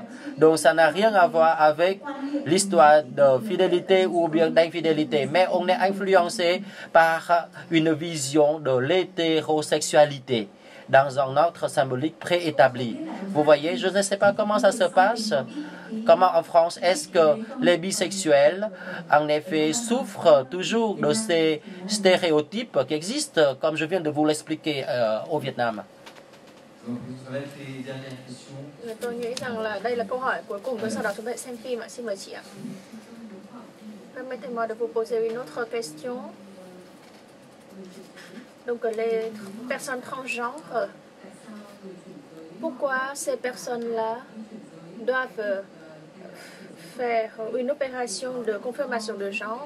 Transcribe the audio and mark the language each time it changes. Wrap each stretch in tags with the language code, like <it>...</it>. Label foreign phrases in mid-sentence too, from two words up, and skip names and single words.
<fr>Donc ça n'a rien à voir avec l'histoire de fidélité ou bien d'infidélité, mais on est influencé par une vision de l'hétérosexualité dans un ordre symbolique préétabli. Vous voyez, je ne sais pas comment ça se passe. Comment en France est-ce que les bisexuels, en effet, souffrent toujours de ces stéréotypes qui existent, comme je viens de vous l'expliquer au Vietnam?</fr> <vi>Tôi nghĩ rằng là đây là câu hỏi cuối cùng, rồi sau đó chúng ta sẽ xem phim ạ. Xin mời chị ạ.</vi> <fr>Permettez-moi de vous poser une autre question. Donc les personnes transgenres, pourquoi ces personnes-là doivent faire une opération de confirmation de genre?</fr>